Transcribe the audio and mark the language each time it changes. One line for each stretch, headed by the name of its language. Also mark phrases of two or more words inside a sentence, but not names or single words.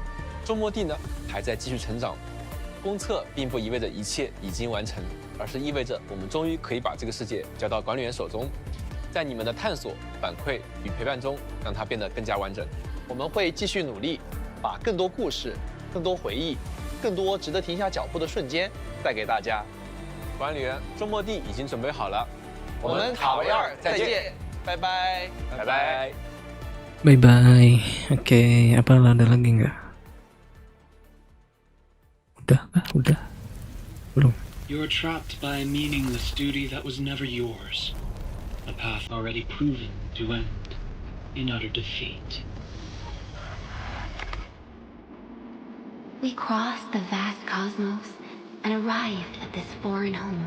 Chinese: 周末地呢还在继续成长，公测并不意味着一切已经完成，而是意味着我们终于可以把这个世界交到管理员手中，在你们的探索、反馈与陪伴中，让它变得更加完整。我们会继续努力，把更多故事、更多回忆、更多值得停下脚步的瞬间带给大家。管理员，周末地已经准备好了，我们塔维尔再见，拜拜，拜拜。
English: Bye bye.
Indonesian: Oke, apa ada lagi nggak? Udah kah? Udah? Belum.
English: You are trapped by a meaningless duty that was never yours. A path already proven to end in utter defeat. We crossed the vast cosmos and arrived at this foreign home.